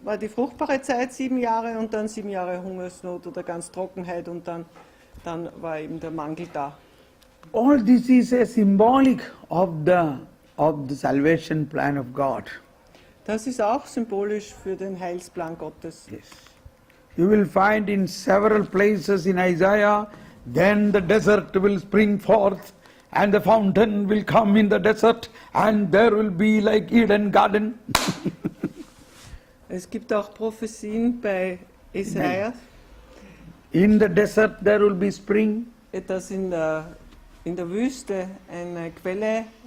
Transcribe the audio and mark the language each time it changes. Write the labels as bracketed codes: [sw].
[de] war die fruchtbare Zeit 7 Jahre und dann 7 Jahre Hungersnot oder ganz Trockenheit und dann war eben der Mangel da. [en] All this is a symbolic of the salvation plan of God. [de] Das ist auch symbolisch für den Heilsplan Gottes. [en] Yes. You will find in several places in Isaiah, then the desert will spring forth and the fountain will come in the desert and there will be like Eden Garden. [de] Es gibt auch Prophezien bei Jesaja, [en] In the desert there will be spring [de] dass in der Wüste eine Quelle